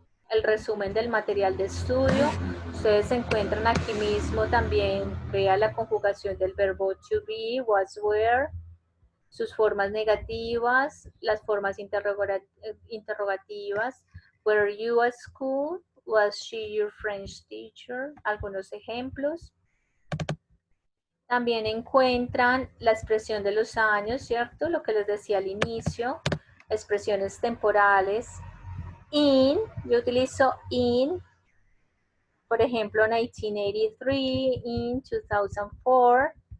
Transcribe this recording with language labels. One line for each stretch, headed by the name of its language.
Spanish: El resumen del material de estudio. Ustedes se encuentran aquí mismo también, vea la conjugación del verbo to be, was, were, sus formas negativas, las formas interrogativas.
English: Were you at school? Was she your French teacher?
Spanish: Algunos ejemplos. También encuentran la expresión de los años, ¿cierto? Lo que les decía al inicio, expresiones temporales. In, yo utilizo in, por ejemplo, 1983, in 2004.